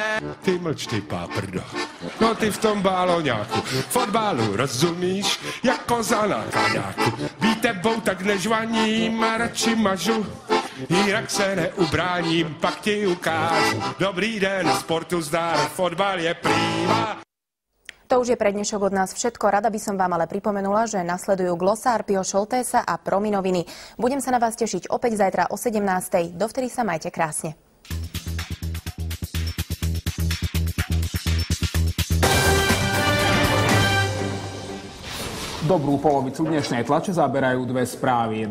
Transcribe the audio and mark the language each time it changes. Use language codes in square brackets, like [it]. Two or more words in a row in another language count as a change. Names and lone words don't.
[cs] Ty mlč, ty páprdo, no ty v tom báloňáku, fotbalu rozumíš, jak koza na kaňáku. Vítebou tak nežvaním a radši mažu, jinak se neubráním, pak ti ukážu. Dobrý den, sportu zdar, fotbal je prýma. [sk] To už je pre dnešok od nás všetko. Rada by som vám ale pripomenula, že nasledujú glosár Pio Šoltésa a Prominoviny. Budem sa na vás tešiť opäť zajtra o 17:00. Dovtedy sa majte krásne. Dobrú polovicu dnešnej tlače zaberajú dve správy.